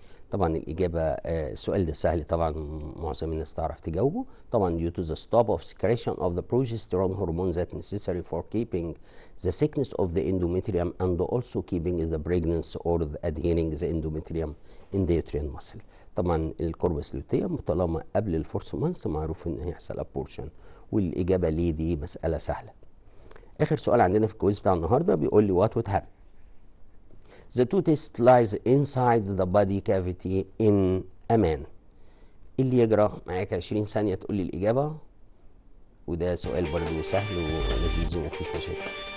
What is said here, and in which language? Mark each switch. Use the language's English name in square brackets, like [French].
[Arabic] طبعا الإجابة السؤال ده سهل طبعا، معظم الناس تعرف تجاوبه. [English] طبعا due to the stop of secretion of the progesterone hormone that necessary for keeping the thickness of the endometrium and also keeping the pregnancy or the adhering the endometrium in the uterine muscle. [Arabic] طبعا الكوربس لوتيوم طالما قبل الفورث مانث معروف ان هيحصل ابورشن، والإجابة ليه دي مسألة سهلة. آخر سؤال عندنا في الكويز بتاع النهارده بيقول لي [English] what would happen the two tests lies inside the body cavity in a man. [Arabic] اللي يجرى معاك 20 ثانية تقول لي الإجابة، وده سؤال برضه سهل ولذيذ ومفيش مشاكل.